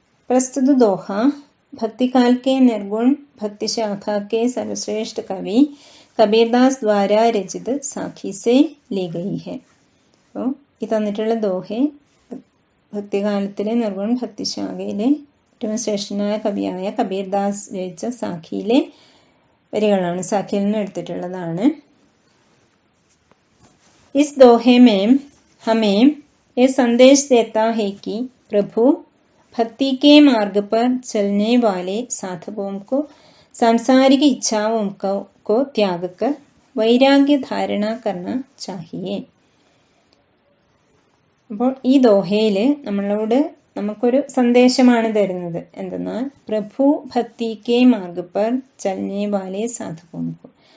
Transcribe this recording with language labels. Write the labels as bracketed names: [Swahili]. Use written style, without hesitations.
[Hindi] प्रस्तुत दोहा भक्तिकाल के निर्गुण भक्ति शाखा के सर्वश्रेष्ठ कवि കബീർദാസ് ദ്വാര രചിത സാഖി സെ ലി ഗയി ഹെ. [Malayalam] അപ്പോൾ ഈ തന്നിട്ടുള്ള ദോഹെ ഭക്തികാലത്തിലെ നിർഗുൺ ഭക്തിശാഖയിലെ ഏറ്റവും ശ്രേഷ്ഠനായ കവിയായ കബീർദാസ് രചിച്ച സാഖിയിലെ വരികളാണ്, സാഖിയിൽ നിന്ന് എടുത്തിട്ടുള്ളതാണ്. [Hindi] ഇസ് ദോഹെ में हमें ये संदेश देता है कि प्रभु भक्ति के मार्ग पर चलने वाले साधकों को सांसारिक इच्छाओं को त्याग कर वैराग्य धारणा करना चाहिए. [Malayalam] അപ്പോൾ ഈ ദോഹയിൽ നമുക്കൊരു സന്ദേശമാണ് തരുന്നത്. എന്തെന്നാൽ [Hindi] പ്രഭു ഭക്തി കെ മാർഗ് പർ ചലനെ വാലെ സാധകോം കോ,